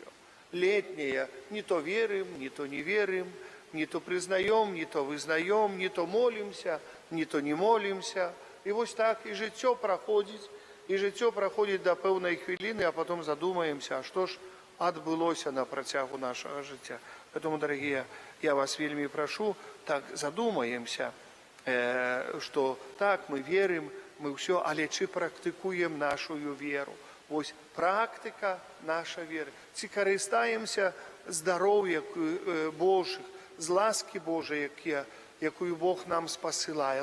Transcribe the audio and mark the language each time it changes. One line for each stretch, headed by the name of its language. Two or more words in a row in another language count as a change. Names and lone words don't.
Belarusian: Летняе, не то верым, не то не верым, не то прызнаем, не то вызнаем, не то молимся, не то не молимся. І вось так і жыццё праходзіць, да пэўнай хвіліны,
Russian: а потом задумаемся,
Belarusian: а што ж адбылося на працягу нашага жыцця.
Russian: Поэтому, дорогие, я вас
Belarusian: вельмі прашу, так задумаемся, што так, мы верым, мы ўсё, але ці практыкуем нашую веру. Вось практыка наша веры. Ці карыстаемся здароўя Божых, з ласкі Божай, якую Бог нам спасылае.